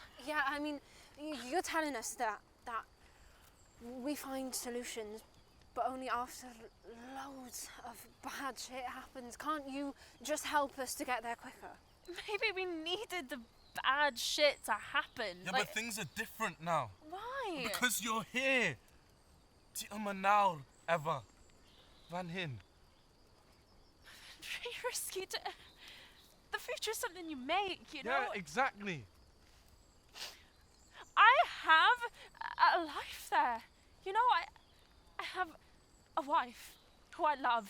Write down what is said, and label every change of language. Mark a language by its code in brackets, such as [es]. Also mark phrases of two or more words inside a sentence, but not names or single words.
[en] Yeah, I mean, you're telling us that we find solutions, but only after loads of bad shit happens. Can't you just help us to get there quicker? maybe we needed the bad shit to happen. Yeah, Like, but things are different now. why? Because you're here. [cy] Ti yma nawr, Eva. Fan hyn. [en] It's really risky to... The future is something you make, you know? Yeah, exactly. I have a life there. You know, I have a wife who I love.